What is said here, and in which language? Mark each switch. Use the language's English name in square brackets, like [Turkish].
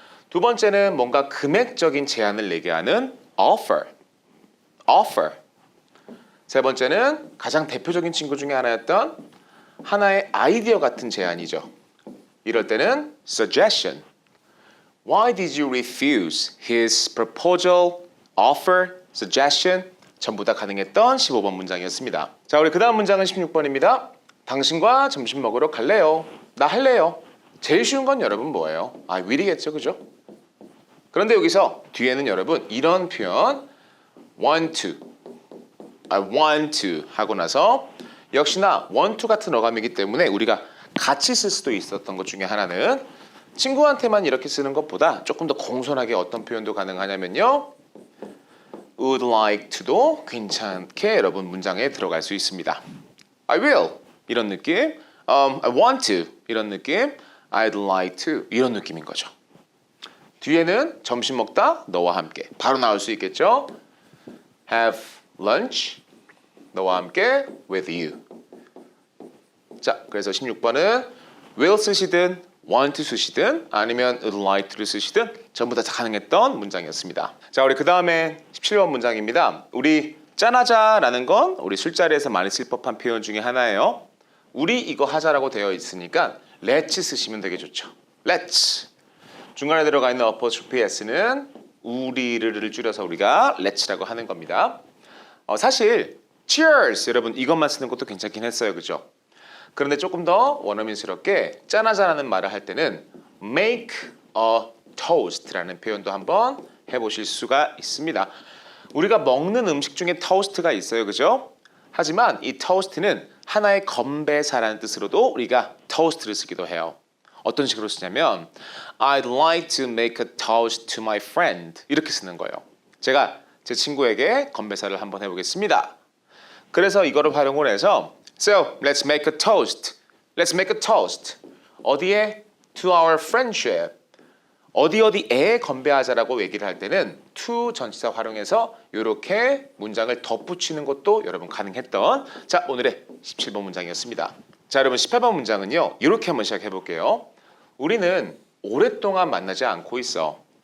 [Korean] 두 번째는 뭔가 금액적인 제안을 내게 하는 offer 세 번째는 가장 대표적인 친구 중에 하나였던 하나의 아이디어 같은 제안이죠. 이럴 때는 [English] suggestion Why did you refuse his proposal [Korean] offer, suggestion 전부 다 가능했던 15번 문장이었습니다. 자, 우리 그 다음 문장은 16번입니다. 당신과 점심 먹으러 갈래요? 나 할래요. 제일 쉬운 건 여러분 뭐예요? will이겠죠, 그죠? 그런데 여기서 뒤에는 여러분 이런 표현 want to, I want to 하고 나서 역시나 want to 같은 어감이기 때문에 우리가 같이 쓸 수도 있었던 것 중에 하나는 친구한테만 이렇게 쓰는 것보다 조금 더 공손하게 어떤 표현도 가능하냐면요. would like to도 괜찮게 여러분 문장에 들어갈 수 있습니다. I will 이런 느낌, I want to 이런 느낌, I'd like to 이런 느낌인 거죠. 뒤에는 점심 먹다 너와 함께 바로 나올 수 있겠죠. [English] Have lunch [Korean] 너와 함께 [English] with you. [Korean] 자, 그래서 16번은 will 쓰시든 want to 쓰시든 아니면 would like to를 쓰시든 전부 다 가능했던 문장이었습니다. 자, 우리 그 다음에 17번 문장입니다. 우리 짠하자라는 건 우리 술자리에서 많이 쓸 법한 표현 중에 하나예요. 우리 이거 하자라고 되어 있으니까 let's 쓰시면 되게 좋죠. [English] let's. [Korean] 중간에 들어가 있는 apostrophe s는 우리를 줄여서 우리가 let's라고 하는 겁니다. 사실 cheers 여러분 이것만 쓰는 것도 괜찮긴 했어요. 그죠? 그런데 조금 더 원어민스럽게 짠하자라는 말을 할 때는 make a toast라는 표현도 한번 해보실 수가 있습니다. 우리가 먹는 음식 중에 토스트가 있어요. 그죠? 하지만 이 토스트는 하나의 건배사라는 뜻으로도 우리가 토스트를 쓰기도 해요. 어떤 식으로 쓰냐면 [English] I'd like to make a toast to my friend [Korean] 이렇게 쓰는 거예요. 제가 제 친구에게 건배사를 한번 해보겠습니다. 그래서 이거를 활용을 해서 [English] So, let's make a toast. Let's make a toast. [Korean] 어디에? [English] To our friendship. [Korean] 어디에 건배하자라고 얘기를 할 때는 to 전치사 활용해서 이렇게 문장을 덧붙이는 것도 여러분 가능했던 자, 오늘의 17번 문장이었습니다. 자, 여러분 18번 문장은요. 이렇게 한번 시작해 볼게요. 우리는 오랫동안 만나지 않고 있어.